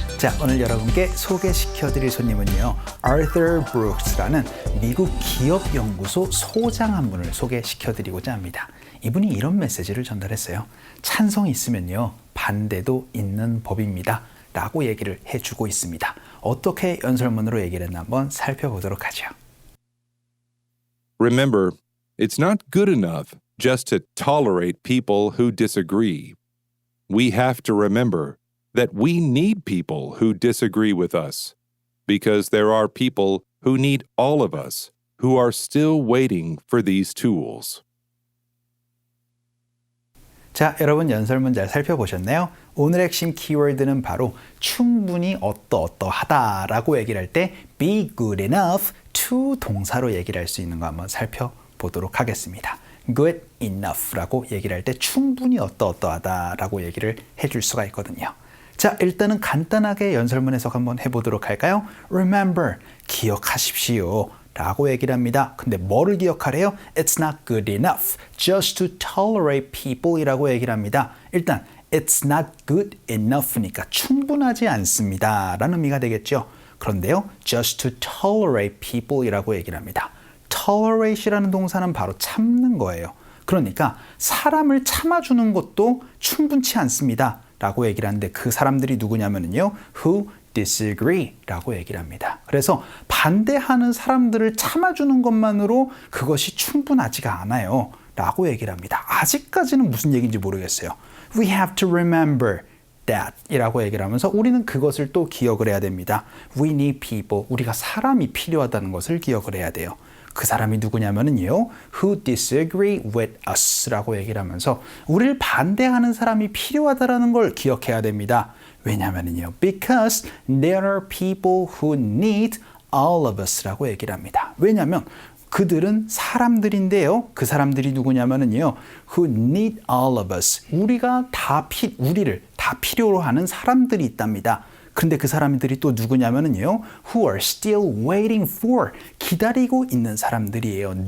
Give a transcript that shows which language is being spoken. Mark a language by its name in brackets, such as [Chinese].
[Korean] 자, 오늘 여러분께 소개시켜드릴 손님은요, 아르터 브룩스라는 미국 기업연구소 소장 한 분을 소개시켜드리고자 합니다. 이분이 이런 메시지를 전달했어요. 찬성이 있으면요, 반대도 있는 법입니다. 라고 얘기를 해주고 있습니다. 어떻게 연설문으로 얘기를 했나 한번 살펴보도록 하죠. [English] Remember, it's not good enough just to tolerate people who disagree. We have to remember that we need people who disagree with us, because there are people who need all of us who are still waiting for these tools. [Korean] 자, 여러분 연설문 잘 살펴보셨나요? 오늘 핵심 키워드는 바로 충분히 어떠하다라고 얘기를 할 때 be good enough to 동사로 얘기를 할 수 있는 거 한번 살펴보도록 하겠습니다. good enough라고 얘기를 할 때 충분히 어떠하다라고 얘기를 해줄 수가 있거든요. 자, 일단은 간단하게 연설문 해석 한번 해보도록 할까요? Remember, 기억하십시오 라고 얘기를 합니다. 근데 뭐를 기억하래요? [English] It's not good enough just to tolerate people [Korean] 이라고 얘기를 합니다. 일단 It's not good enough니까 충분하지 않습니다 라는 의미가 되겠죠. 그런데요, [English] just to tolerate people [Korean] 이라고 얘기를 합니다. tolerate이라는 동사는 바로 참는 거예요. 그러니까 사람을 참아주는 것도 충분치 않습니다 라고 얘기를 하는데 그 사람들이 누구냐면요, [English] who disagree [Korean] 라고 얘기를 합니다. 그래서 반대하는 사람들을 참아주는 것만으로 그것이 충분하지가 않아요 라고 얘기를 합니다. 아직까지는 무슨 얘기인지 모르겠어요. [English] We have to remember that [Korean] 이라고 얘기를 하면서 우리는 그것을 또 기억을 해야 됩니다. [English] We need people, [Korean] 우리가 사람이 필요하다는 것을 기억을 해야 돼요. 그 사람이 누구냐면요, [English] who disagree with us [Korean] 라고 얘기를 하면서 우리를 반대하는 사람이 필요하다는 걸 기억해야 됩니다. 왜냐면요, [English] because there are people who need all of us [Korean] 라고 얘기를 합니다. 왜냐면 그들은 사람들인데요, 그 사람들이 누구냐면요, [English] who need all of us, [Korean] 우리를 다 필요로 하는 사람들이 있답니다. 근데 그 사람들이 또 누구냐면요, [English] who are still waiting for, [Korean] 기다리고 있는 사람들이에요.